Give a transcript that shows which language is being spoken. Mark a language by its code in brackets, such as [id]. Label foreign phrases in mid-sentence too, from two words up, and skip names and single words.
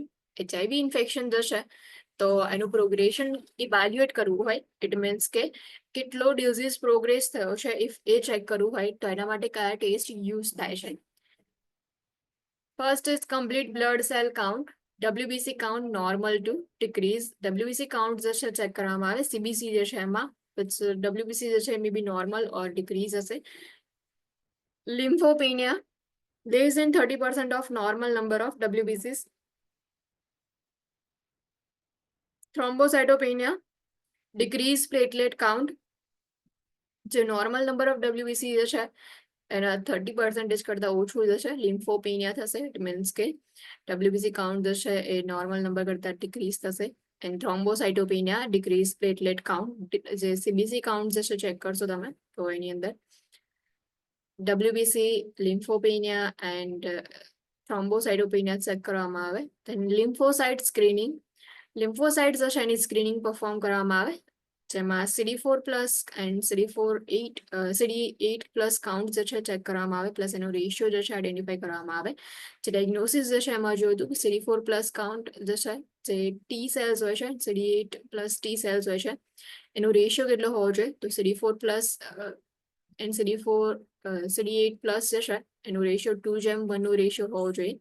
[en] HIV infection [gu] જે છે તો એનું [en] progression evaluate [gu] કરવું હોય, [en] it means [gu] કે કેટલો [en] disease progress [gu] થયો છે ઇફ એ ચેક કરવું હોય તો એના માટે કયા [en] test use [gu] થાય છે. [en] First is complete blood cell count, WBC count normal to decrease. WBC count [gu] જે છે ચેક કરવામાં આવે, CBC જે છે એમાં WBC જે છે એ [en] may be normal or decrease [gu] હશે. લિમ્ફોપેનિયા, [en] less than 30% of normal number of WBCs. Thrombocytopenia, decreased platelet count, [gu] જે [en] normal number of WBC [gu] જે છે એના 30% કરતા ઓછું જે છે લિમ્ફોપેનિયા થશે. [en] it means [gu] કે [en] WBC count [gu] જે છે એ [en] normal number [gu] કરતા ડિક્રીઝ થશે. [en] and thrombocytopenia, decrease platelet count, [gu] જે [en] CBC count [gu] જે છે ચેક કરશો તમે તો એની અંદર [en] WBC, lymphopenia and thrombocytopenia [gu] ચેક કરવામાં આવે. [en] then lymphocyte screening, [gu] લિમ્ફોસાઇટ્સ હશે એની [en] screening perform [gu] કરવામાં આવે, જેમાં [en] CD4+ and CD8 plus count [gu] જે છે ચેક કરવામાં આવે, પ્લસ એનો રેશિયો જે છે આઈડેન્ટિફાઈ કરવામાં આવે. જે ડાયગ્નોસિસ જે છે એમાં જોયું હતું કે [en] CD4+ count [gu] જે છે જે [en] T cells [gu] હોય છે, [en] CD8+ T cells [gu] હોય છે, એનો રેશિયો કેટલો હોવો જોઈએ તો [en] CD4+ and CD8+ [gu] જે છે એનો રેશિયો 2:1 નો રેશિયો હોવો જોઈએ.